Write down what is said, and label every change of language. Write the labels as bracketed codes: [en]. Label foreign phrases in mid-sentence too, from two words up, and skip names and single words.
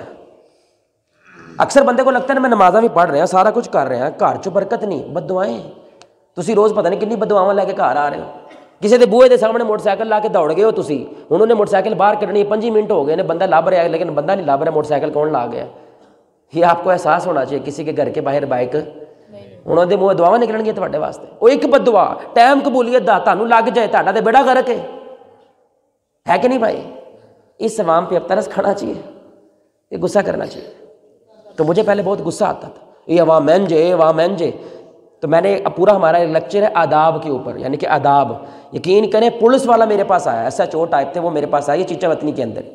[ur] اکثر بندے کو لگتا ہے نا میں نمازاں بھی پڑھ رہے ہیں، سارا کچھ کر رہے ہیں، گھر چ برکت نہیں، بد دعائیں. [pa] تسی روز پتہ نہیں کنی بد دعاواں لے کے گھر آ رہے ہو. کسی دے بوئے دے سامنے موٹر سائیکل لا کے دوڑ گئے ہو تسی، انہوں نے موٹر سائیکل باہر کڈنی 5 منٹ ہو گئے نے، بندہ لب رہا ہے لیکن بندہ نہیں لب رہا، موٹر سائیکل کون لا گیا. [ur] یہ آپ کو احساس ہونا چاہیے. کسی کے گھر کے باہر [pa] بائک انہوں دے منہ دعاواں نکلن گیا تواڈے واسطے. وہ ایک بد دعا ٹائم قبولیت دا تانوں لگ جائے تہاڈا تے بیڑا غرق ہے کہ نہیں بھائی؟ [ur] اس عوام پہ اب ترس کھانا چاہیے، یہ غصہ کرنا چاہیے. تو مجھے پہلے بہت غصہ آتا تھا، یہ عوام مینجے. تو میں نے اب پورا ہمارا لیکچر ہے آداب کے اوپر، یعنی کہ آداب. یقین کریں پولیس والا میرے پاس آیا، ایسا چوٹ ٹائپ تھے، وہ میرے پاس آئے چیچا وطنی کے اندر.